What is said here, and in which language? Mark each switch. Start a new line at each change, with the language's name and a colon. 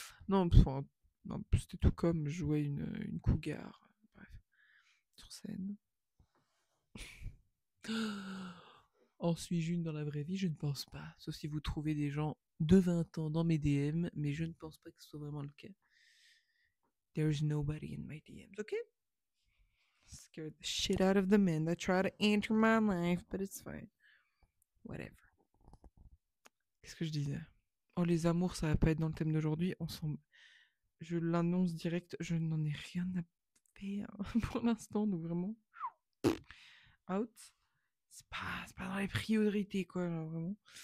French: Non, enfin, non, c'était tout comme je jouais une cougar. Bref, sur scène. En suis-je une dans la vraie vie? Je ne pense pas. Sauf si vous trouvez des gens de 20 ans dans mes DM, mais je ne pense pas que ce soit vraiment le cas.
English: There's nobody in my DMs, okay? Scared the shit out of the men that try to enter my life, but it's fine. Whatever.
French: Qu'est-ce que je disais? Oh, les amours, ça va pas être dans le thème d'aujourd'hui. Je l'annonce direct, je n'en ai rien à faire pour l'instant, donc vraiment. Out. C'est pas dans les priorités, quoi, genre, vraiment.